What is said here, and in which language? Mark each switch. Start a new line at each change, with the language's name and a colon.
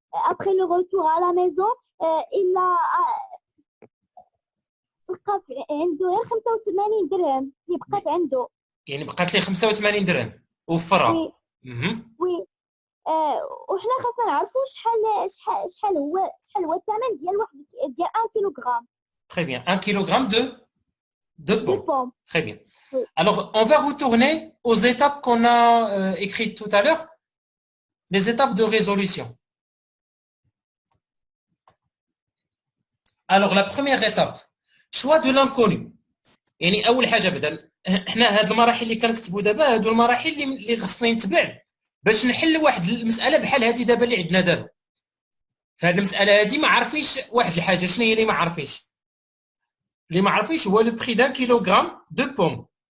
French: Après le retour à la maison, il a
Arabic: بقى عنده غير 85 درهم اللي بقات عنده. يعني بقات ليه 85 درهم وفرها.
French: وي.
Arabic: وحنا خاصنا نعرفوا شحال هو الثمن ديال ديال 1 كيلوغرام.
French: Très bien. 1 kg de pommes. Très bien. Oui. Alors, on va retourner aux étapes qu'on a écrites tout à l'heure, les étapes de résolution. Alors, la première étape, choix de l'inconnu.
Arabic: يعني أول حاجة بدل احنا هاد المراحل اللي كنكتبوا دابا هادو المراحل اللي خصنا نتبع باش نحل واحد المسألة بحال هذه دابا اللي عندنا دابا. فهاد المسألة هادي ما عارفينش واحد الحاجة. شنو هي اللي ما عارفينش؟ اللي ما عارفينش هو
French: لو بري دان كيلوغرام دو بوم.